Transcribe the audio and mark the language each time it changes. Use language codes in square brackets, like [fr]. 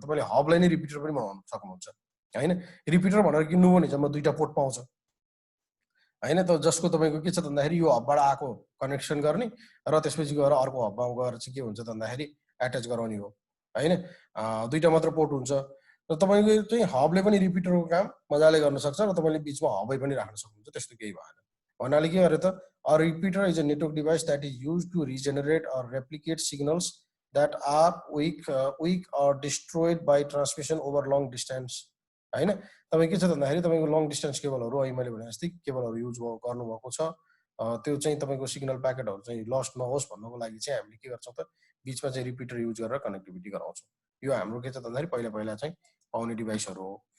[ne] तपाईँले हबलाई नै रिपिटर पनि बनाउन सक्नुहुन्छ हैन। रिपिटर भनेर किन्नु भने जम्मा 2टा पोर्ट पाउँछ हैन त, जसको तपाईँको के छ भन्दाखेरि यो हबबाट आएको कनेक्सन गर्ने र त्यसपछि गएर अर्को हबमा गएर चाहिँ के हुन्छ त भन्दाखेरि एट्याच गराउने हो हैन। 2टा मात्र पोर्ट हुन्छ र तपाईँको चाहिँ हबले पनि रिपिटरको काम मजाले गर्न सक्छ र तपाईँले बिचमा हबै पनि राख्न सक्नुहुन्छ, त्यस्तो केही भएन। भन्नाले के गरे त [en] a repeater is a network device that is used to regenerate or replicate signals that are weak or destroyed by transmission over long distance हैन। [ne] तपाईँ के छ भन्दाखेरि तपाईँको लङ डिस्टेन्स केबलहरू अहिले मैले भने जस्तै केबलहरू युज गर्नुभएको छ, त्यो चाहिँ तपाईँको सिग्नल प्याकेटहरू चाहिँ लस्ट नहोस् भन्नको लागि चाहिँ हामीले के गर्छौँ त बिचमा चाहिँ रिपिटर युज गरेर कनेक्टिभिटी गराउँछौँ। यो हाम्रो के छ भन्दाखेरि पहिला पहिला चाहिँ पाउने डिभाइसहरू हो।